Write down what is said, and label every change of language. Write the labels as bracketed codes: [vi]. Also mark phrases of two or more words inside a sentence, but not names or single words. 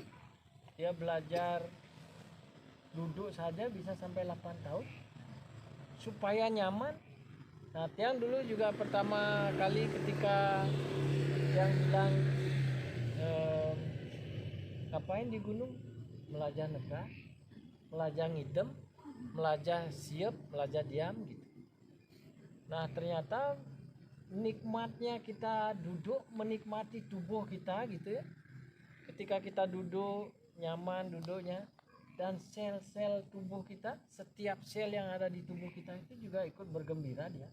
[id] Dia belajar duduk saja bisa sampai 8 tahun supaya nyaman. Nah, Tiang dulu juga pertama kali ketika yang bilang ngapain di gunung, [ban] melajah negah, melajah ngidem, melajah siap, melajah diam [id] gitu. Nah, ternyata nikmatnya kita duduk, menikmati tubuh kita gitu ya. Ketika kita duduk nyaman duduknya, dan sel-sel tubuh kita, setiap sel yang ada di tubuh kita itu juga ikut bergembira dia.